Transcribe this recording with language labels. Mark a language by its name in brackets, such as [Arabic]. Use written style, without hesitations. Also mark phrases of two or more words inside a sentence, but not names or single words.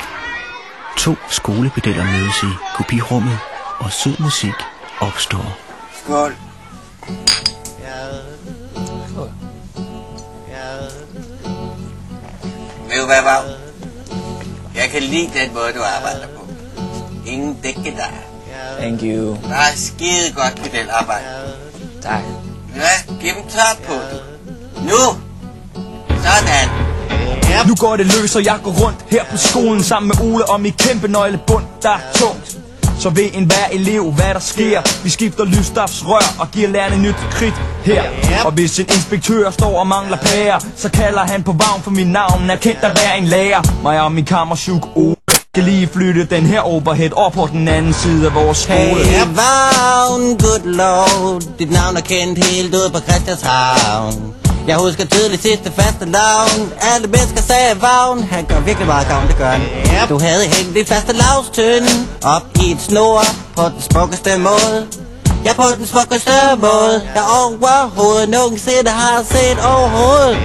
[Danish] 2 skolepedeller mødes i kopirummet, og sød musik opstår. Skål. Ved du hvad, Vagn? Jeg kan lide den måde, du arbejder på. Ingen dække dig. [English] Thank you. [Danish] Bare skide godt pedelarbejde. Tak. Ja, giv dem tørt på, du. Nu! Sådan. Nu går det løs, og jeg går rundt her på skolen sammen med Ole om mit kæmpe nøglebund, der er tungt. Så ved enhver elev, hvad der sker. Vi skifter lysstofsrør og giver lærerne nyt kridt her. Og hvis en inspektør står og mangler pærer, så kalder han på Vagn, for mit navn er kendt at være en lærer. Mig og min kammersjuk Ole kan lige flytte den her overhead op på den anden side af vores skole. Hey, Vagn, [English] good lord. [Danish] Dit navn er kendt helt ude på Christianshavn. Jeg husker tydeligt sidste faste lavn. Alle mennesker sagde Vagn. Han gør virkelig meget gavn, det gør han. Du havde hængt dit faste lavstønde op i et snor på den smukkeste måde. Ja, på den smukkeste måde jeg overhovedet nogensinde har set overhovedet.